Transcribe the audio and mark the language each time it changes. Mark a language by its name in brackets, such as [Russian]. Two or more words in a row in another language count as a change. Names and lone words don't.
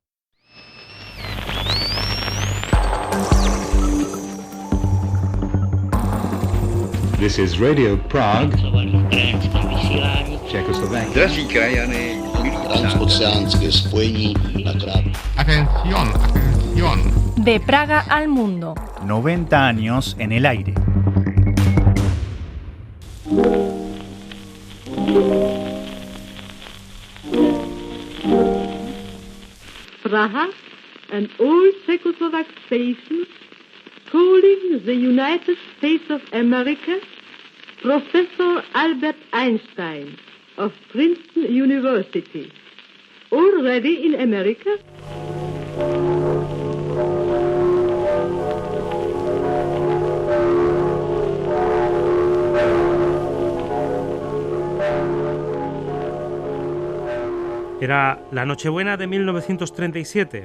[English] This is Radio Prague, Czechoslovakia. [Czech] Drazí krajany, transoceánské spojení na krát. [Spanish] Atención, atención. De Praga al Mundo. 90 años en el aire. [English] Praha, an old Czechoslovak station, calling the United States of America, Professor Albert Einstein of Princeton University. Already in America? [Spanish] Era la Nochebuena de 1937.